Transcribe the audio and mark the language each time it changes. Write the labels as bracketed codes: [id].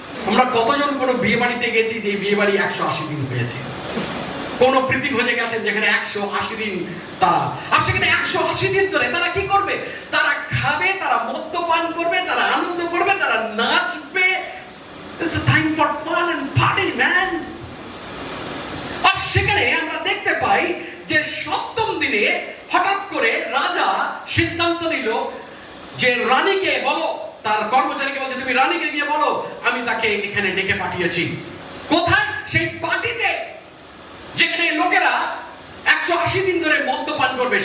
[bn] আমরা কতজন কোনো বিয়ে বাড়িতে গেছি যে বিয়ে বাড়ি 180 দিন হয়েছে? কোন প্রীতিভোজে গেছেন যেখানে 180 দিন তারা, আর সেখানে 180 দিন ধরে তারা কি করবে? তারা খাবে, তারা মদ্যপান করবে, তারা আনন্দ করবে, তারা নাচবে। [en] It's a time for fun and party, man. [bn] আর সেখানে আমরা দেখতে পাই যে 7ম দিনে হঠাৎ করে রাজা সিদ্ধান্ত নিল যে রানীকে বলো, তার কর্মচারীকে বলছে তুমি রানীকে গিয়ে বলো আমি তাকে এখানে ডেকে পাঠিয়েছি। কোথায়? সেই পার্টিতে, যেখানে লোকেরা 180 দিন ধরে মদ্যপান করবে।